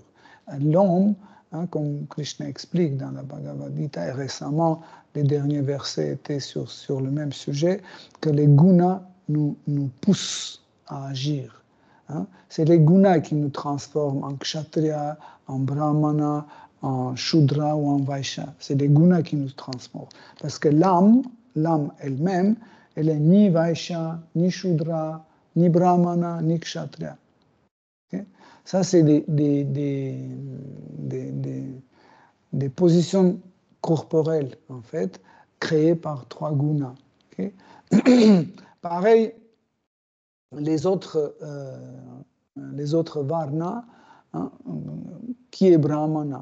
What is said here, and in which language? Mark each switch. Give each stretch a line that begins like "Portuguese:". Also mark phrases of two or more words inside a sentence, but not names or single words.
French: L'homme, hein, comme Krishna explique dans la Bhagavad Gita, et récemment, les derniers versets étaient sur le même sujet, que les gunas nous poussent à agir. Hein. C'est les gunas qui nous transforment en kshatriya, en brahmana, en shudra ou en vaishya. C'est les gunas qui nous transforment. Parce que l'âme elle-même, elle est ni vaishya, ni shudra, ni brahmana, ni kshatriya. Okay? Ça, c'est des positions corporelles, en fait, créées par trois gunas. Okay? Pareil, les autres varnas, hein, qui est brahmana?